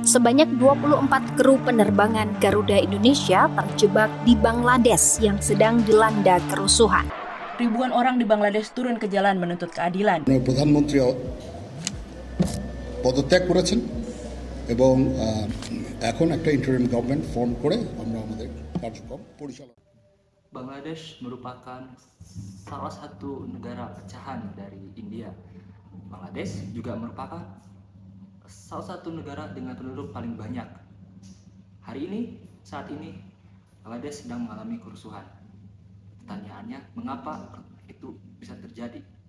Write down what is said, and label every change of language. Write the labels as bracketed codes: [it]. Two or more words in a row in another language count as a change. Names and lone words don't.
[id] Sebanyak 24 kru penerbangan Garuda Indonesia terjebak di Bangladesh yang sedang dilanda kerusuhan. Ribuan orang di Bangladesh turun ke jalan menuntut keadilan. [bn] প্রধানমন্ত্রী পদত্যাগ করেছেন এবং এখন একটা [en] interim government form [bn] করে আমরা আমাদের কার্যক্রম পরিচালনা। [id] Bangladesh merupakan salah satu negara pecahan dari India. Bangladesh juga merupakan salah satu negara dengan penduduk paling banyak. Saat ini, Bangladesh sedang mengalami kerusuhan. Pertanyaannya, mengapa itu bisa terjadi?